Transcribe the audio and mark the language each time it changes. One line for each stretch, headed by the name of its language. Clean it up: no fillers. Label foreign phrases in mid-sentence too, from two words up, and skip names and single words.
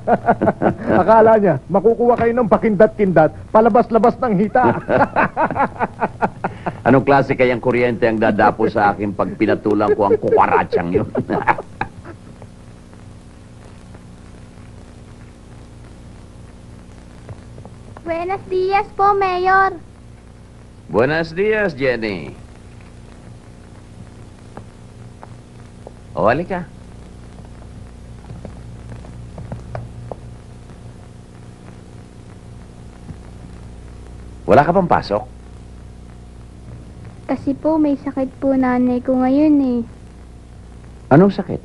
Filipino: Akala niya, makukuha kayo ng pakindat-kindat, palabas-labas ng hita. Anong klase kayang kuryente ang dadapo sa akin pag pinatulang ko ang kukaratsang yun?
Spanish: Buenos dias po, Mayor. Buenos dias, Jenny. O,
Filipino: halika. Wala ka bang pasok? Kasi po, may sakit po nanay ko ngayon eh. Anong sakit?